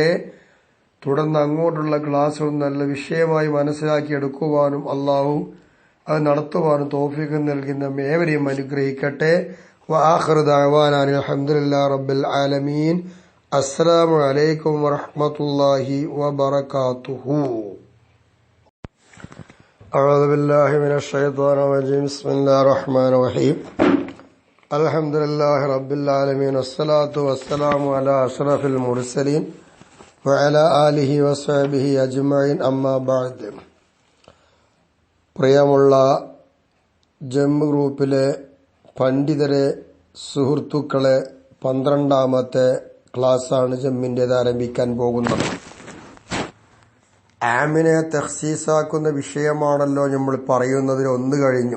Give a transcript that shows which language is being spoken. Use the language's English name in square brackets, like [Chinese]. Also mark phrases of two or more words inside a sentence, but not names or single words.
[Malayalam] തുടർന്ന് അങ്ങോട്ടുള്ള ക്ലാസ്സുകൾ നല്ല വിഷയമായി മനസ്സിലാക്കിയെടുക്കുവാനും അല്ലാഹു അത് നടത്തുവാനും തൗഫീഖ് നൽകി നമ്മെ ഏവരെയും അനുഗ്രഹിക്കട്ടെ. [Arabic] وآخر دعوانا أن الحمد لله رب العالمين. السلام عليكم ورحمة الله وبركاته. أعوذ بالله من الشيطان الرجيم. بسم الله الرحمن الرحيم. الحمد لله رب العالمين، والصلاة والسلام على أشرف المرسلين وعلى آله وصحبه أجمعين. أما بعد. [Malayalam] പ്രിയമുള്ള ജമ്മു ഗ്രൂപ്പിലെ പണ്ഡിതരെ, സുഹൃത്തുക്കളെ, 12ാമത്തെ ക്ലാസ്സാണ് ജമ്മിൻ്റേത് ആരംഭിക്കാൻ പോകുന്നത്. ആമിനെ തഖ്സീസാക്കുന്ന വിഷയമാണല്ലോ നമ്മൾ പറയുന്നതിൽ ഒന്ന് കഴിഞ്ഞു.